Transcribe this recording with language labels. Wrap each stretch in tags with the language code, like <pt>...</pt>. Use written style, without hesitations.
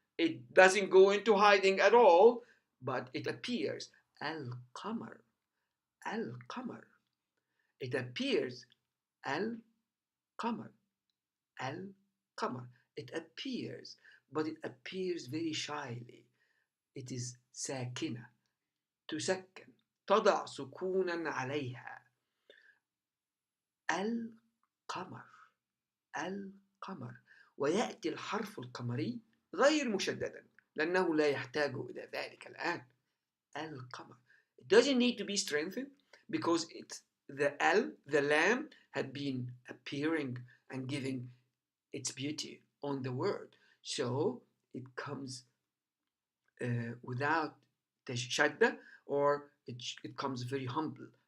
<en>It doesn't go into hiding at all, but it appears.</en> <ar>القمر, القمر.</ar> <en>It appears.</en> <ar>القمر, القمر.</ar> <en>It appears, but it appears very shyly. It is</en> <ar>ساكنة, تسكن, تضع سكونا عليها. القمر, القمر. ويأتي الحرف القمري غير مشددا لأنه لا يحتاج إلى ذلك الآن. القمر.</ar> <en>It doesn't need to be strengthened because the lamb had been appearing and giving its beauty on the word. So it comes without shadda, or it comes very humble.</en>